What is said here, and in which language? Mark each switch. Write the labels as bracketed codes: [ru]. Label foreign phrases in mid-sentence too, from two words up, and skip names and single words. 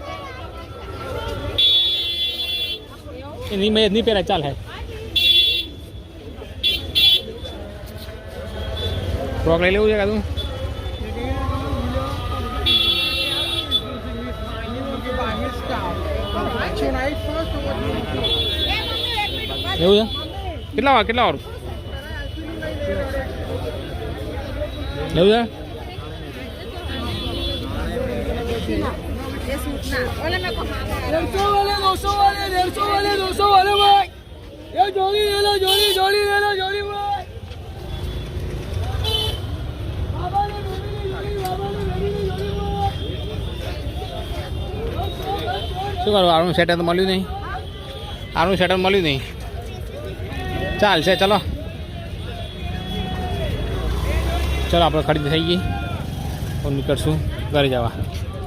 [gu] નહીં પહેરાય ચાલ હે ફ્રોક લઈ લેવું છે કાતું એવું છે કેટલા વાર લેવું છે [hi] 200 वाले भाई ये जोड़ी ले लो जोड़ी भाई [gu] શું કરું આનું સેટર તો મળ્યું નહીં ચાલશે ચલો આપણે ખરીદી થઈ ગઈ નીકળશું ઘરે જવા